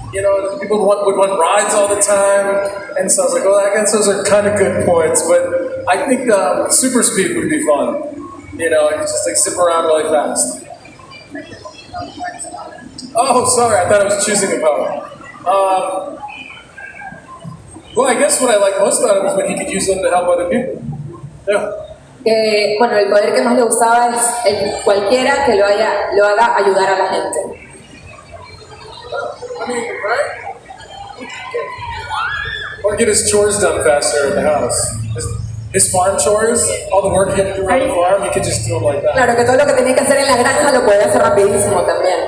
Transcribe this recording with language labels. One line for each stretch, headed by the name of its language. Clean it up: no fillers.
English: People would want rides all the time. And so I was like, well, I guess those are kind of good points, but I think super speed would be fun. You could just like zip around really fast. Oh, sorry, I thought I was choosing a power. Well, I guess what I like most about it was when he could use them to help other people. Yeah.
Spanish: Bueno, el poder que más le gustaba es cualquiera que lo haga ayudar a la gente.
English: I mean, right? Or get his chores done faster in the house. His farm chores, all the work he had to do around the farm, he could just do them like that.
Spanish: Claro, que todo lo que tenía que hacer en la granja lo podía hacer rapidísimo también.